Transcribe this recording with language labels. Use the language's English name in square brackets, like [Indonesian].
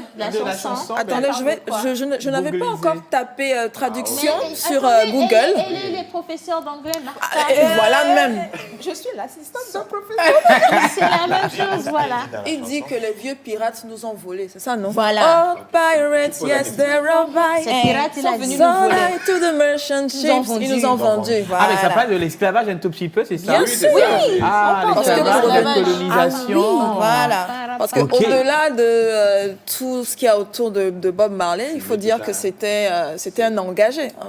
[French] la chanson. Attendez, je n'avais pas encore tapé traduction sur Google. Et les professeurs d'anglais, Et voilà même. Je suis l'assistante de professeur. C'est la même chose, voilà. Il dit que les vieux pirates nous ont volés, c'est ça, non? Voilà. [English] Oh, pirates, yes, they're right. [French] Ces pirates, ils sont venus nous voler. [English] To the merchant ships, [French] ils nous ont vendus. Ah, mais ça parle de l'esclavage un tout petit peu, c'est ça? Bien sûr. Ah, l'esclavage, la colonisation. Voilà. Parce qu'au-delà de tout ce qu'il y a autour de Bob Marley, il faut dire que c'était un engagé.